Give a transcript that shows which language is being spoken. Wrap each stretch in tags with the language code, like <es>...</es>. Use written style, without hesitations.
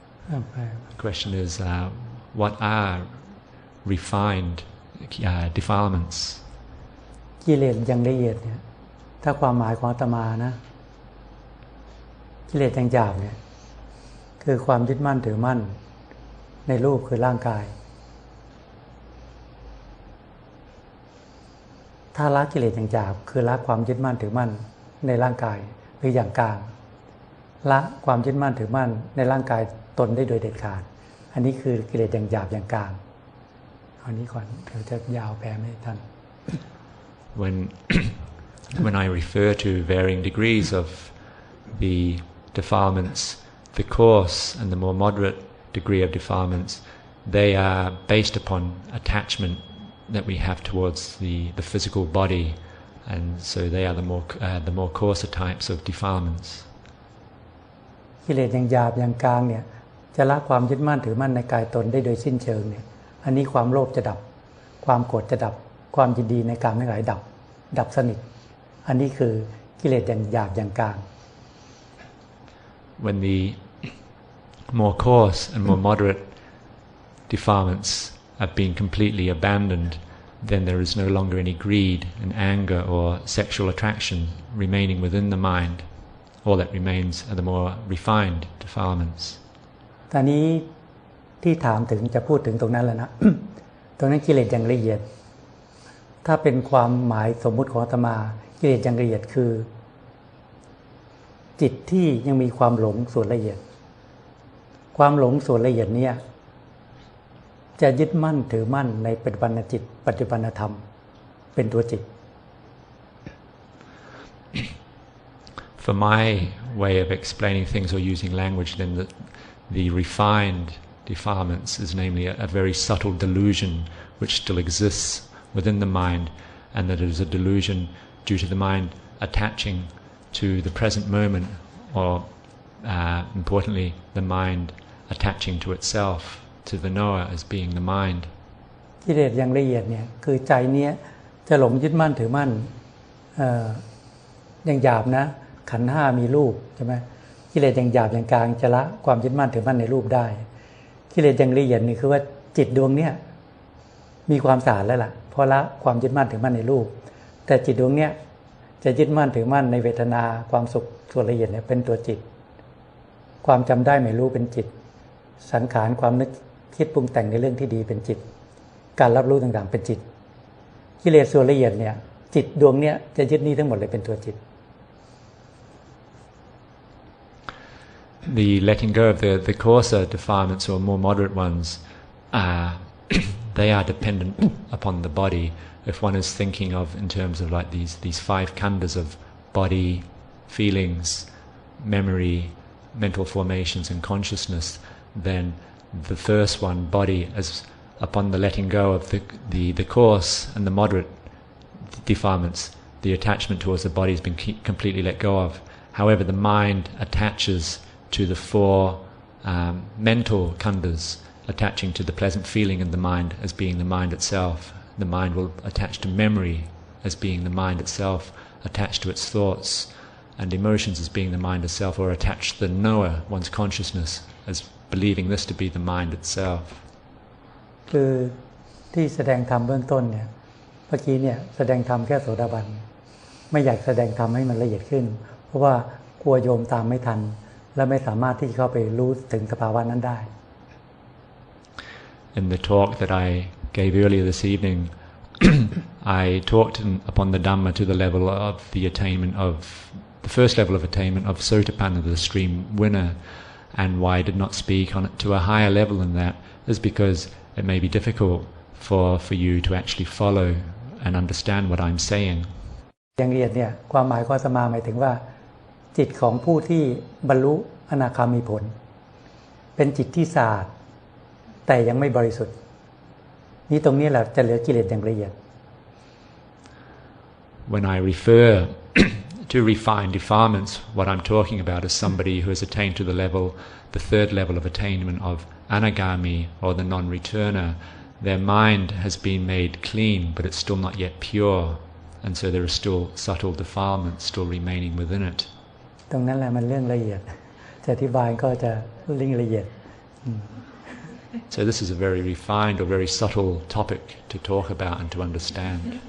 <en>The question is, what are refined defilements?</en> <th>กิเลสอย่างละเอียดเนี่ยถ้าความหมายของอาตมานะกิเลสอย่างหยาบเนี่ยคือความยึดมั่นถือมั่นในรูปคือร่างกายถ้าละกิเลสอย่างหยาบคือละความยึดมั่นถือมั่นในร่างกายหรืออย่างกลางละความยึดมั่นถือมั่นในร่างกายตนได้โดยเด็ดขาดอันนี้คือกิเลสอย่างหยาบอย่างกลางเอานี้ก่อนเดี๋ยวจะยาวแปลไม่ทัน</th> <en>When I refer to varying degrees of the defilements, the coarse and the more moderate degree of defilements, they are based upon attachment that we have towards the physical body, and so they are the more coarser types of defilements.</en> <th>กิเลสอย่างหยาบอย่างกลางเนี่ยจะละความยึดมั่นถือมั่นในกายตนได้โดยสิ้นเชิงเนี่ยอันนี้ความโลภจะดับความโกรธจะดับความยินดีในกามทั้งหลายดับสนิทอันนี้คือกิเลสอย่างหยาบอย่างกลาง</th> <en>When the more coarse and more moderate defilements have been completely abandoned, then there is no longer any greed and anger or sexual attraction remaining within the mind. All that remains are the more refined defilements.</en> <th>ตอนนี้ที่ถามถึงจะพูดถึงตรงนั้นแล้วนะ ตรงนั้นกิเลสอย่างละเอียดถ้าเป็นความหมายสมมุติของอาตมากิเลสอย่างละเอียดคือจิตที่ยังมีความหลงส่วนละเอียดความหลงส่วนละเอียดเนี่ยจะยึดมั่นถือมั่นในปัจจุบันจิตปัจจุบันธรรมเป็นตัวจิต</th> <en>For my way of explaining things or using language, then the refined defilements is namely a very subtle delusion which still exists within the mind, and that it is a delusion due to the mind attaching to the present moment, or importantly, the mind attaching to itself, to the knower as being the mind.</en> <th>กิเลสอย่างละเอียดเนี่ยคือใจเนี้ยจะหลงยึดมั่นถือมั่นอย่างหยาบนะขันธ์ห้ามีรูปใช่ไหมกิเลสอย่างหยาบอย่างกลางจะละความยึดมั่นถือมั่นในรูปได้กิเลสอย่างละเอียดนี่คือว่าจิตดวงเนี้ยมีความสะอาดแล้วล่ะพอละความยึดมั่นถือมั่นในรูปแต่จิตดวงเนี้ยจะยึดมั่นถือมั่นในเวทนาความสุขส่วนละเอียดเนี่ยเป็นตัวจิต ความจำได้ไม่รู้เป็นจิตสังขารความนึกคิดปรุงแต่งในเรื่องที่ดีเป็นจิตการรับรู้ต่างๆเป็นจิตกิเลสส่วนละเอียดเนี่ยจิตดวงเนี้ยจะยึดนี้ทั้งหมดเลยเป็นตัวจิต</th> <en>The letting go of the coarser defilements or more moderate ones, they are dependent upon the body. If one is thinking of in terms of like these five khandhas of body, feelings, memory, mental formations and consciousness, then the first one, body, as upon the letting go of the coarse and the moderate defilements, the attachment towards the body has been completely let go of. However, the mind attaches to the four mental khandhas, attaching to the pleasant feeling in the mind as being the mind itself. The mind will attach to memory as being the mind itself, attach to its thoughts and emotions as being the mind itself, or attach to the knower, one's consciousness, as believing this to be the mind itself.</en> <th>คือที่แสดงธรรมเบื้องต้นเนี่ยเมื่อกี้เนี่ยแสดงธรรมแค่โสดาบันไม่อยากแสดงธรรมให้มันละเอียดขึ้นเพราะว่ากลัวโยมตามไม่ทันและไม่สามารถที่จะเข้าไปรู้ถึงสภาวะนั้นได้</th> <en>In the talk that I gave earlier this evening, I talked upon the Dhamma to the level of the attainment of the first level of attainment of Sotapanna, the stream winner, and why I did not speak on it to a higher level than that is because it may be difficult for you to actually follow and understand what I'm saying.</en> <th>อย่างละเอียดเนี่ยความหมายของอาตมาหมายถึงว่าจิตของผู้ที่บรรลุอนาคามีผลเป็นจิตที่สะอาดแต่ยังไม่บริสุทธิ์นี่ตรงนี้แหละจะเหลือกิเลสอย่างละเอียด</th> <en>When I refer to refine defilements, what I'm talking about is somebody who has attained to the third level of attainment of anagami, or the non-returner. Their mind has been made clean, but it's still not yet pure, and so there are still subtle defilements still remaining within it.</en> <th>ตรงนั้นแหละมันเรื่องละเอียดจะอธิบายก็จะลิ่งละเอียด</th> <en>So this is a very refined or very subtle topic to talk about and to understand.</en>